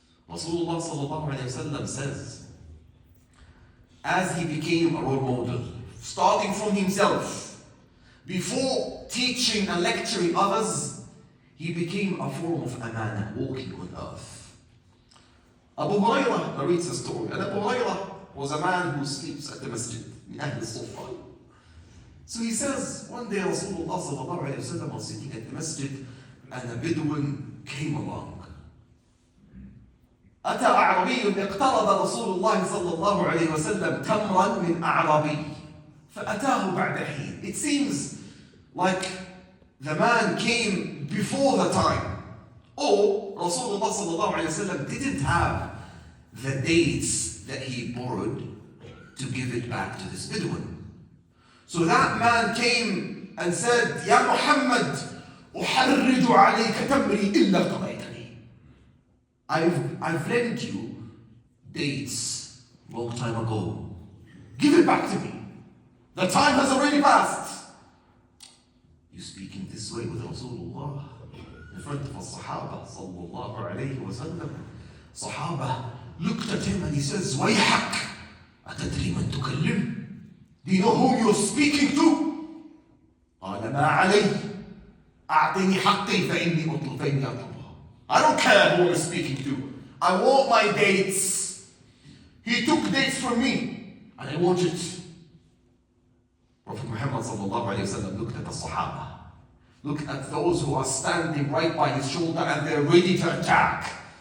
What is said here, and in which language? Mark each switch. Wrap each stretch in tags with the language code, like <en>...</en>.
<en>Rasulullah sallallahu alayhi wa sallam says, as he became a role model, starting from himself, before teaching and lecturing others, he became a form of amana walking on earth. Abu Hurairah narrates a story, and Abu Hurairah was a man who sleeps at the masjid, in Ahl al-Sufa. So he says, one day Rasulullah sallallahu alayhi wa sallam was sitting at the masjid, and a Bedouin came along.</en> <ar>أتى أعرابي اقترض رسول الله صلى الله عليه وسلم تمرا من أعرابي فأتاه بعد حين.</ar> <en>It seems like the man came before the time, or Rasulullah sallallahu alayhi wa sallam didn't have the dates that he borrowed to give it back to this Bedouin. So that man came and said, Ya Muhammad,</en> <ar>أحرج عليك تمري إلا قضيتني.</ar> <en>I've lent you dates long time ago. Give it back to me. The time has already passed. You speaking this way with Rasulullah in front of the Sahaba sallallahu alayhi wa sallam. Sahaba looked at him and he says,</en> <ar>وَيْحَكْ أَتَدْرِي مَنْ تُكَلِّمْ?</ar> <en>Do you know whom you're speaking to?</en> <ar>قال ما علي أعطني حقي فإني أطلبها.</ar> <en>I don't care who I'm speaking to. I want my dates. He took dates from me and I want it. Prophet Muhammad sallallahu alayhi wa sallam looked at the Sahaba. Look at those who are standing right by his shoulder and they're ready to attack.</en>